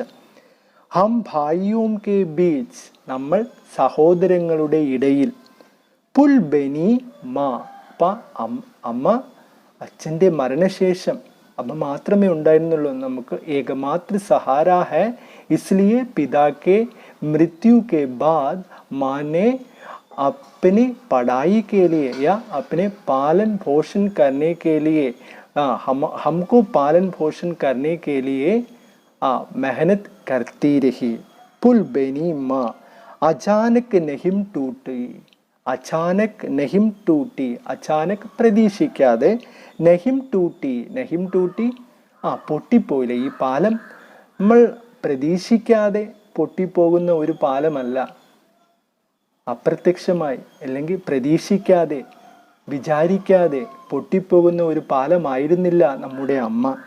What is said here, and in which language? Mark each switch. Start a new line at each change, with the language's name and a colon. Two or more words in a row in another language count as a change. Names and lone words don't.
Hindi: हम भाइयों के बीच
Malayalam: നമ്മൾ സഹോദരങ്ങളുടെ ഇടയിൽ.
Hindi: पुल बनी माँ,
Malayalam: അമ്മ അച്ഛൻ്റെ മരണശേഷം അമ്മ മാത്രമേ ഉണ്ടായിരുന്നുള്ളൂ.
Hindi: നമുക്ക് एकमात्र सहारा है, इसलिए पिता के मृत्यु के बाद माँ ने अपनी पढ़ाई के लिए या अपने पालन पोषण करने के लिए हमको पालन पोषण करने के लिए मेहनत करती रही. पुल बनी माँ अचानक नहीं टूटी. अचानक नहीं टूटी, अचानक പ്രതീക്ഷിക്കാതെ, नहीं टूटी, नहीं टूटी പൊട്ടിപ്പോയില്ല.
Malayalam: ഈ പാലം നമ്മൾ പ്രതീക്ഷിക്കാതെ പൊട്ടിപ്പോകുന്ന ഒരു പാലമല്ല, അപ്രത്യക്ഷമായി അല്ലെങ്കിൽ പ്രതീക്ഷിക്കാതെ വിചാരിക്കാതെ പൊട്ടിപ്പോകുന്ന ഒരു പാലമായിരുന്നില്ല നമ്മുടെ അമ്മ.